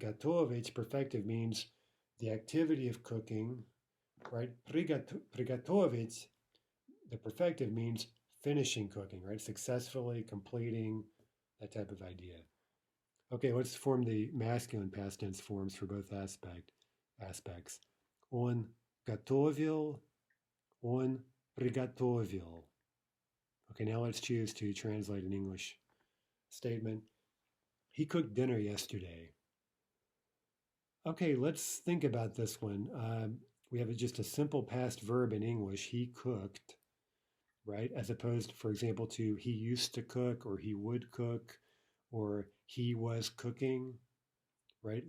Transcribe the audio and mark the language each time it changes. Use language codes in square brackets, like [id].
[en] Готовить, perfective, means the activity of cooking, right? Приготовить, the perfective, means finishing cooking, right? Successfully completing, that type of idea. Okay, let's form the masculine past tense forms for both aspects. [ru] Он готовил, он приготовил. [en] Okay, now let's choose to translate an English statement. He cooked dinner yesterday. Okay, let's think about this one. We have just a simple past verb in English, he cooked, right? As opposed, for example, to he used to cook, or he would cook, or he was cooking, right?